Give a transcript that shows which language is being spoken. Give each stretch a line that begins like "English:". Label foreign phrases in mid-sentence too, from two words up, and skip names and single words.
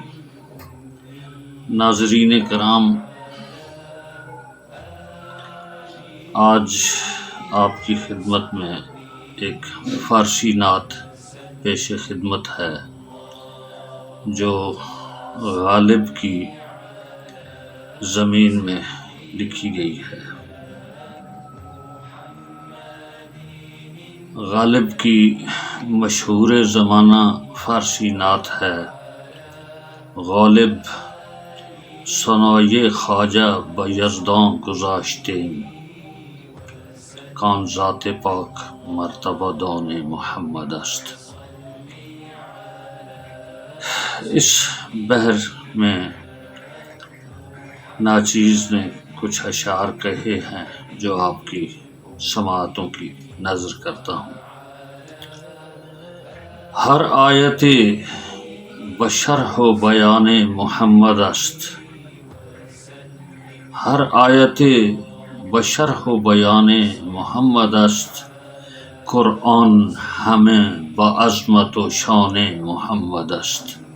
Urdu: ناظرین کرام، آج آپ کی خدمت میں ایک فارسی نعت پیش خدمت ہے جو غالب کی زمین میں لکھی گئی ہے۔ غالب کی مشہور زمانہ فارسی نعت ہے:
Persian: غالب ثنای خواجہ به یزداں گذاشتیم، کان ذات پاک مرتبہ دان محمد است۔
Urdu: اس بحر میں ناچیز نے کچھ اشعار کہے ہیں جو آپ کی سماعتوں کی نظر کرتا ہوں۔
Persian: ہر آیت بشرح و بیان محمد است، ہر آیت بشرح و بیان محمد است، قرآن ہمیں با عظمت و شان محمد است۔